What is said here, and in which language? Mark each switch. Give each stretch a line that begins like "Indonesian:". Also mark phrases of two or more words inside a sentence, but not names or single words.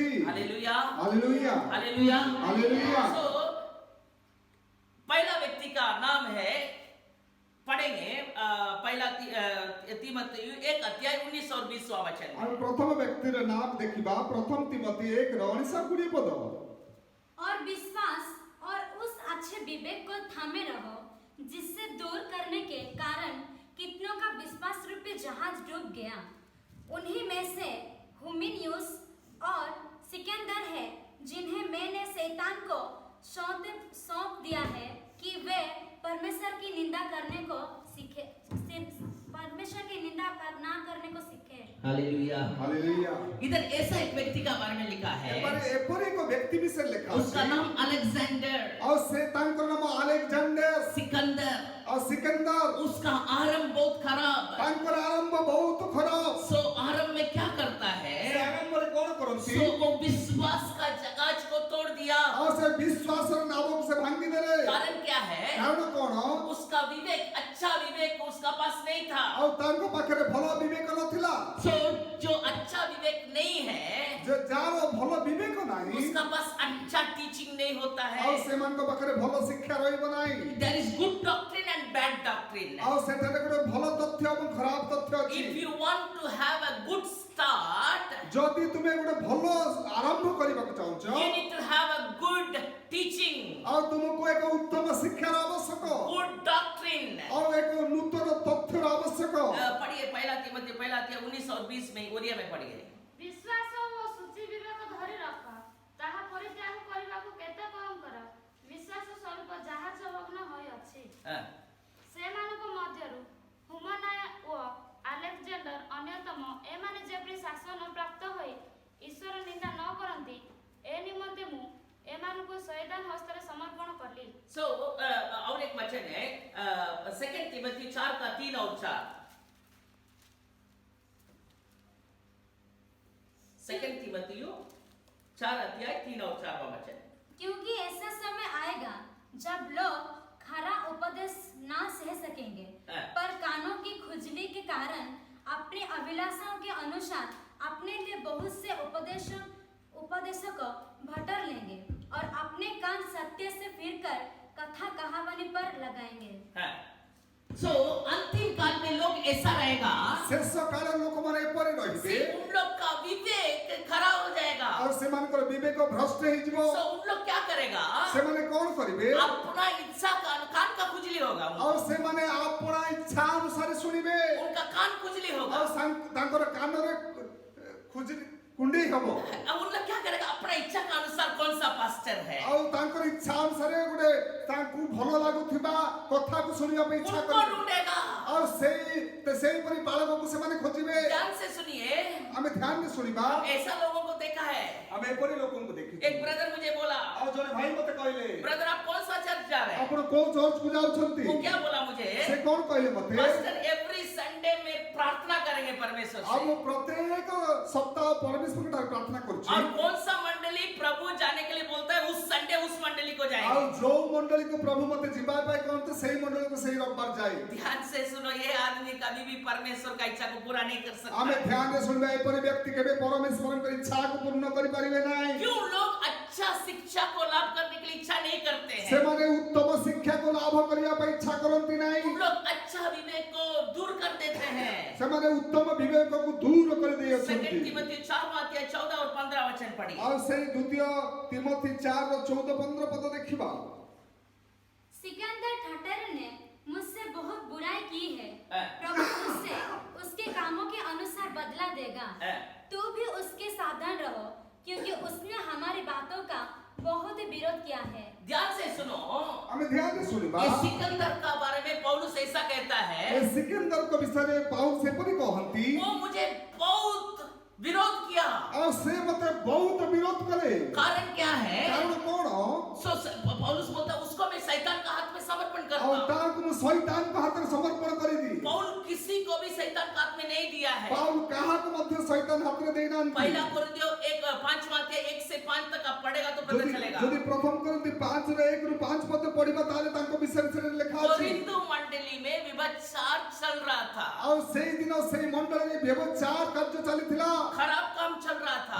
Hindi: हालेलुया,
Odia: ହାଲେଲୁୟା।
Hindi: हालेलुया, हालेलुया। So, पहला व्यक्ति का नाम है, पढ़ेंगे पहला तीमुथियुस 1 अध्याय 19 और 20वां वचन।
Odia: ଆମେ ପ୍ରଥମ ବ୍ୟକ୍ତିର ନାମ ଦେଖିବା, ପ୍ରଥମ ତିମୋଥୀ 1:19-20 ପଦ।
Hindi: और विश्वास और उस अच्छे विवेक को थामे रहो जिससे दूर करने के कारण कितनों का विश्वास रूपी जहाज डूब गया। उन्हीं में से हुमिनयुस और सिकंदर है, जिन्हें मैंने शैतान को सौंप दिया है कि वे परमेश्वर की निंदा करने को सीखे, परमेश्वर की निंदा ना करने को सीखे। हालेलुया,
Odia: ହାଲେଲୁୟା।
Hindi: इधर ऐसा एक व्यक्ति का बारे में लिखा है,
Odia: ଏପରି ଏକ ବ୍ୟକ୍ତି ବିଷୟରେ ଲେଖା
Hindi: उसका
Odia: ଅଛି,
Hindi: नाम अलेक्जेंडर,
Odia: ଆଉ ସେ ତାଙ୍କର ନାମ ଆଲେକ୍ଜାଣ୍ଡର
Hindi: सिकंदर।
Odia: ଆଉ सिकंदर।
Hindi: उसका आरंभ बहुत खराब,
Odia: ତାଙ୍କର ଆରମ୍ଭ ବହୁତ ଖରାପ।
Hindi: सो आरंभ में क्या करता
Odia: ସେ
Hindi: है,
Odia: ଆରମ୍ଭରେ କଣ କରନ୍ତି,
Hindi: सो वो विश्वास का जहाज को तोड़ दिया।
Odia: ଆଉ ସେ ବିଶ୍ୱାସର ନାବକୁ ସେ ଭାଙ୍ଗି ଦେଲେ।
Hindi: कारण क्या है,
Odia: କାରଣ କଣ,
Hindi: उसका विवेक, अच्छा विवेक उसका पास नहीं था।
Odia: ଆଉ ତାଙ୍କ ପାଖରେ ଭଲ ବିବେକ ନଥିଲା।
Hindi: सो जो अच्छा विवेक नहीं है,
Odia: ଯେ ଯାହାର ଭଲ ବିବେକ ନାହିଁ,
Hindi: उसका पास अच्छा टीचिंग नहीं होता
Odia: ଆଉ
Hindi: है।
Odia: ସେମାନଙ୍କ ପାଖରେ ଭଲ ଶିକ୍ଷା ରହିବ ନାହିଁ।
English: There is good doctrine and bad doctrine.
Odia: ଆଉ ସେଠାରେ ଗୋଟେ ଭଲ ତଥ୍ୟ ଏବଂ ଖରାପ ତଥ୍ୟ ଅଛି।
English: If you want to have a good start,
Odia: ଯଦି ତୁମେ ଗୋଟେ ଭଲ ଆରମ୍ଭ କରିବାକୁ ଚାହୁଁଛ,
English: you need to have a good teaching,
Odia: ଆଉ ତୁମକୁ ଏକ ଉତ୍ତମ ଶିକ୍ଷାର ଆବଶ୍ୟକ,
English: good doctrine.
Odia: ଆଉ ଏକ ନୂତନ ତଥ୍ୟର ଆବଶ୍ୟକ।
Hindi: पढ़िए पहला तीमुथियुस 19 और 20 में, ओरिया में पढ़िए।
Odia: ବିଶ୍ୱାସ ଓ ଶୁଚି ବିବେକ ଧରି ରଖ, ତାହା ପରିତ୍ୟାଗ କରିବାକୁ କେତେ କମ୍ କର। ବିଶ୍ୱାସ ସ୍ୱରୂପ ଜାହାଜ ଭଗ୍ନ ହୋଇଅଛି।
Hindi: हाँ,
Odia: ସେମାନଙ୍କ ମଧ୍ୟରୁ ହୁମନାୟ ଓ ଆଲେକ୍ଜାଣ୍ଡର ଅନ୍ୟତମ। ଏମାନେ ଯେପରି ଶାସନ ପ୍ରାପ୍ତ ହୋଇ ଈଶ୍ୱର ନିନ୍ଦା ନ କରନ୍ତି, ଏ ନିମନ୍ତେ ମୁଁ ଏମାନଙ୍କୁ ଶୈତାନ ହସ୍ତରେ ସମର୍ପଣ କଲି।
Hindi: So और एक वचन है 2 तीमुथियुस 4:3 और 4। 2 तीमुथियुस 4:3 और 4 वचन। क्योंकि ऐसा समय आएगा जब लोग खरा उपदेश ना सह सकेंगे, हाँ। पर कानों की खुजली के कारण अपनी अभिलाषाओं के अनुसार अपने लिए बहुत से उपदेशों को भटर लेंगे और अपने कान सत्य से फिरकर कथा कहावनी पर लगाएंगे। हाँ। So अंतिम काल में लोग ऐसा रहेगा,
Odia: ଶେଷ କାଳ ଲୋକମାନେ ଏପରି ରହିବେ,
Hindi: उन लोग का विवेक खराब हो जाएगा।
Odia: ଆଉ ସେମାନଙ୍କର ବିବେକ ଭ୍ରଷ୍ଟ ହେଇଯିବ।
Hindi: So उन लोग क्या करेगा,
Odia: ସେମାନେ କଣ କରିବେ,
Hindi: अपना इच्छा कान का खुजली होगा,
Odia: ଆଉ ସେମାନେ ଆପଣା ଇଚ୍ଛା ଅନୁସାରେ ଶୁଣିବେ,
Hindi: उनका कान खुजली
Odia: ଆଉ
Hindi: होगा।
Odia: ତାଙ୍କର କାନରେ କୁଣ୍ଡେଇ ହବ,
Hindi: अब उन लोग क्या करेगा, अपना इच्छा के अनुसार कौन सा पास्टर है
Odia: ଆଉ ତାଙ୍କର ଇଚ୍ଛା ଅନୁସାରେ ଗୋଟେ ତାଙ୍କୁ ଭଲ ଲାଗୁଥିବା କଥାକୁ ଶୁଣିବା ପାଇଁ ଇଚ୍ଛା
Hindi: उनको
Odia: କରିବେ,
Hindi: ढूंढेगा।
Odia: ଆଉ ସେଇପରି ବାଳକକୁ ସେମାନେ ଖୋଜିବେ।
Hindi: ध्यान से सुनिए,
Odia: ଆମେ ଧ୍ୟାନରେ ଶୁଣିବା।
Hindi: ऐसा लोगों को देखा है।
Odia: ଆମେ ଏପରି ଲୋକଙ୍କୁ ଦେଖିଛୁ।
Hindi: एक ब्रदर मुझे बोला,
Odia: ଆଉ ଜଣେ ଭାଇ ମତେ କହିଲେ,
Hindi: ब्रदर आप कौन सा चर्च जा रहे हैं?
Odia: ଆପଣ କୋଉ ଚର୍ଚ୍ଚକୁ ଯାଉଛନ୍ତି?
Hindi: वो क्या बोला मुझे,
Odia: ସେ କଣ କହିଲେ ମତେ,
Hindi: पास्टर
English: every Sunday
Hindi: में प्रार्थना करेंगे परमेश्वर
Odia: ଆଉ
Hindi: से।
Odia: ମୁଁ ପ୍ରତ୍ୟେକ ସପ୍ତାହ ପରମେଶ୍ୱରଙ୍କ ଠାରୁ ପ୍ରାର୍ଥନା କରୁଛି
Hindi: और कौन सा मंडली प्रभु जाने के लिए बोलता है, उस संडे उस मंडली को
Odia: ଆଉ
Hindi: जाएंगे।
Odia: ଯୋଉ ମଣ୍ଡଳୀକୁ ପ୍ରଭୁ ମତେ ଯିବା ପାଇଁ କହନ୍ତି ସେଇ ମଣ୍ଡଳୀକୁ ସେଇ ରବିବାର ଯାଏ
Hindi: ध्यान से सुनो, ये आदमी कभी भी परमेश्वर का इच्छा को पूरा नहीं कर
Odia: ଆମେ
Hindi: सकता।
Odia: ଧ୍ୟାନରେ ଶୁଣିବା ଏପରି ବ୍ୟକ୍ତି କେବେ ପରମେଶ୍ୱରଙ୍କ ଇଚ୍ଛାକୁ ପୂର୍ଣ୍ଣ କରିପାରିବେ ନାହିଁ
Hindi: क्यों लोग अच्छा शिक्षा को लाभ करने के लिए इच्छा नहीं करते हैं?
Odia: ସେମାନେ ଉତ୍ତମ ଶିକ୍ଷାକୁ ଲାଭ କରିବା ପାଇଁ ଇଚ୍ଛା କରନ୍ତି ନାହିଁ
Hindi: उन लोग अच्छा विवेक को दूर कर देते हैं।
Odia: ସେମାନେ ଉତ୍ତମ ବିବେକକୁ ଦୂର କରିଦେଇ
Hindi: सेकंड
Odia: ଅଛନ୍ତି
Hindi: तिमोथी 4 और 15 वचन पढ़िए।
Odia: ଆଉ ସେଇ ଦ୍ୱିତୀୟ ତିମୋଥୀ 4:14-15 ପଦ ଦେଖିବା
Hindi: सिकंदर ठटर ने मुझसे बहुत बुराई की है। हाँ। प्रभु उससे उसके कामों के अनुसार बदला देगा। हाँ। तू भी उसके सावधान रहो, क्योंकि उसने हमारी बातों का बहुत विरोध किया है। ध्यान से सुनो,
Odia: ଆମେ ଧ୍ୟାନରେ ଶୁଣିବା
Hindi: ये सिकंदर का बारे में पौलुस ऐसा कहता
Odia: ଏ
Hindi: है,
Odia: ସିକନ୍ଦରଙ୍କ ବିଷୟରେ ପାଉଲ ସେପରି କହନ୍ତି
Hindi: वो मुझे बहुत विरोध किया।
Odia: ଆଉ ସେ ମତେ ବହୁତ ବିରୋଧ କଲେ
Hindi: कारण क्या है?
Odia: କାରଣ କଣ
Hindi: पौलुस बोलता है, उसको मैं शैतान का हाथ में समर्पण करता
Odia: ଆଉ
Hindi: हूं।
Odia: ତାଙ୍କୁ ମୁଁ ଶୈତାନଙ୍କ ହାତରେ ସମର୍ପଣ କରିଦିଏ
Hindi: पौल किसी को भी शैतान का हाथ में नहीं दिया है।
Odia: ପାଉଲ କାହାକୁ ମଧ୍ୟ ଶୈତାନ ହାତରେ ଦେଇନାହାନ୍ତି
Hindi: पहला कोरिन्थियों 1 से 5 तक आप पढ़ेगा तो पता
Odia: ଯଦି
Hindi: चलेगा।
Odia: ଯଦି ପ୍ରଥମ କରନ୍ତି 5:1-5 ପଦ ପଢିବା ତାହେଲେ ତାଙ୍କ ବିଷୟରେ ସେଠାରେ ଲେଖା ଅଛି
Hindi: कोरिन्थ मंडली में व्यभिचार चल रहा था,
Odia: ଆଉ ସେଇ ଦିନ ସେଇ ମଣ୍ଡଳୀରେ ବ୍ୟବଚାର କାର୍ଯ୍ୟ ଚାଲିଥିଲା
Hindi: खराब काम चल रहा था।